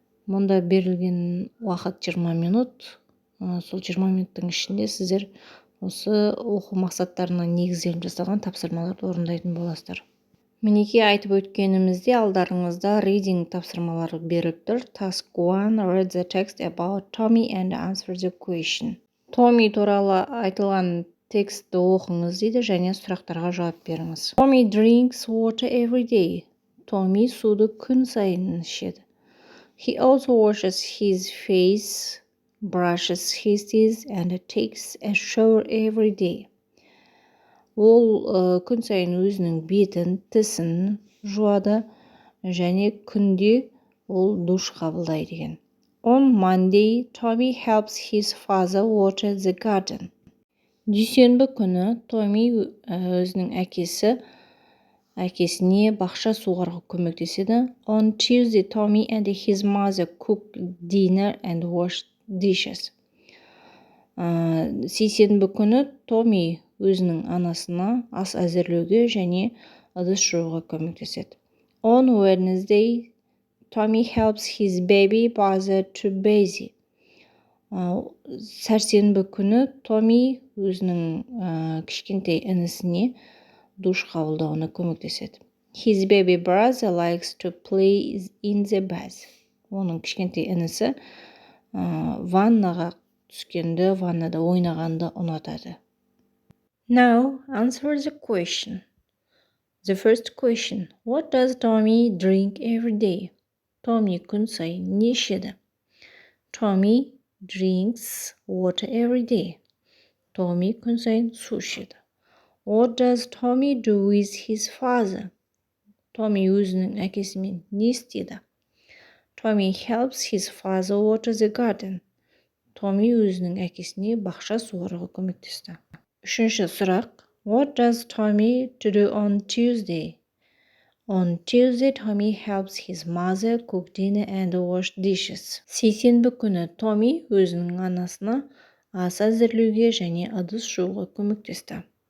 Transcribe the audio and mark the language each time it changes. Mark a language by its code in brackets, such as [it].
[kk] Мұнда берілген уақыт 20 минут. Сол 20 минуттың ішінде сіздер осы оқу мақсаттарына негізделіп жасалған тапсырмаларды орындайтын боласыздар. Мінекей айтып өткенімізде алдарыңызда reading тапсырмалары беріліп тұр. [en] Task 1. Read the text about Tommy and answer the question. [kk] Tommy туралы айтылған текстті оқыңыз дейді және сұрақтарға жауап беріңіз. [en] Tommy drinks water every day. [kk] Tommy суды күн сайын ішеді. [en] He also washes his face, brushes his teeth and takes a shower every day. [kk] Ол күн сайын өзінің бетін, тісін жуады және күнде ол душ қабылдайды деген. [en] On Monday, Tommy helps his father water the garden. [kk] Дүйсенбі күні Tommy өзінің әкесіне бақша суғаруға көмектеседі. [en] On Tuesday, Tommy and his mother cook dinner and wash dishes. [kk] Сейсенбі күні Tommy өзінің анасына ас әзірлеуге және ыдыс жууға көмектеседі. [en] On Wednesday, Tommy helps his baby brother to bathe. [kk] Сәрсенбі күні Tommy өзінің кішкентай інісіне душ қабылдауына көмектеседі. [en] His baby brother likes to play in the bath. [kk] Оның кішкентай інісі ваннаға түскенді, ваннада ойнағанды ұнатады. [en] Now, answer the question. The first question. What does Tommy drink every day? [kk] Tommy күн сайын не ішеді? [en] Tommy drinks water every day. [kk] Tommy күн сайын су ішеді. [en] What does Tommy do with his father? [kk] Tommy өзінің әкесімен не істеді? [en] Tommy helps his father water the garden. [kk] Tommy өзінің әкесіне бақша суғаруға көмектесті. Үшінші сұрақ. [en] What does Tommy do on Tuesday? On Tuesday, Tommy helps his mother cook dinner and wash dishes. [kk] Сейсенбі күні Tommy өзінің анасына ас әзірлеуге және ыдыс жууға көмектесті.